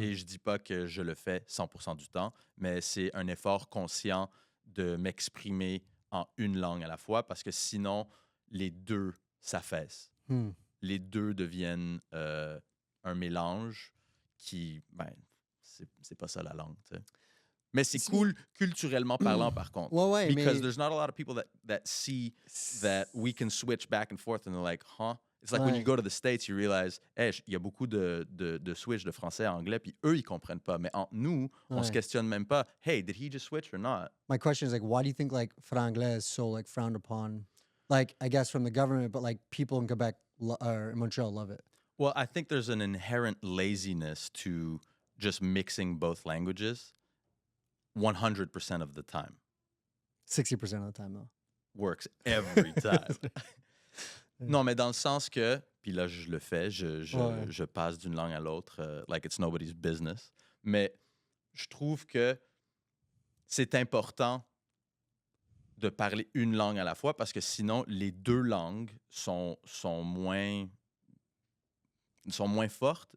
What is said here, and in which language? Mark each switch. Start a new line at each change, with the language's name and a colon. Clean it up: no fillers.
French: Et je dis pas que je le fais 100% du temps, mais c'est un effort conscient de m'exprimer en une langue à la fois parce que sinon, les deux s'affaissent. Hmm. Les deux deviennent un mélange qui, ben, c'est pas ça la langue, tu sais. Mais c'est C'est- cool culturellement parlant, par contre. Ouais, ouais,
English: Because
French: mais
English: there's not a lot of people that see that we can switch back and forth and they're like, huh? It's like when you
French: Ouais.
English: go to the States, you realize,
French: hey, il y a beaucoup de switch de français à anglais, puis eux, ils comprennent pas. Mais entre nous, on se Ouais. questionne même pas,
English: hey, did he just switch or not? My question is like, why do you think like franglais is so like frowned upon? Like, I guess from the government, but like people in Quebec or in Montreal love it. Well, I think there's an inherent laziness to just mixing both languages 100% of the time. 60% of the time though. Works every time.
French: Non, mais dans le sens que, puis là, je le fais, Ouais. je passe d'une langue à l'autre,
English: like it's nobody's business.
French: Mais je trouve que c'est important de parler une langue à la fois parce que sinon, les deux langues sont moins fortes.